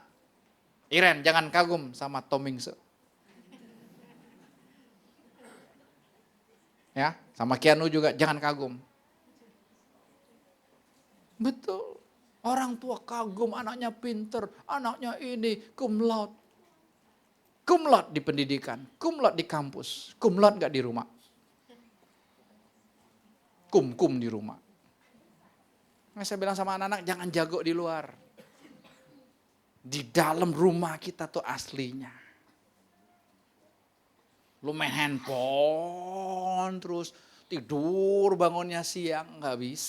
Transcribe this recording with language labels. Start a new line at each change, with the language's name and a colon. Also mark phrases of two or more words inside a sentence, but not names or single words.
Indonesian: Iren jangan kagum sama Tomingse. Ya, sama Keanu juga jangan kagum. Betul. Orang tua kagum anaknya pinter, anaknya ini
Latin: cum laude. Cum laude
Indonesian: di pendidikan,
Latin: cum laude
Indonesian: di kampus,
Latin: cum laude
Indonesian: gak di rumah. Kum di rumah. Nah, saya bilang sama anak-anak jangan jago di luar. Di dalam rumah kita tuh aslinya. Lu main handphone terus tidur bangunnya siang, nggak bisa.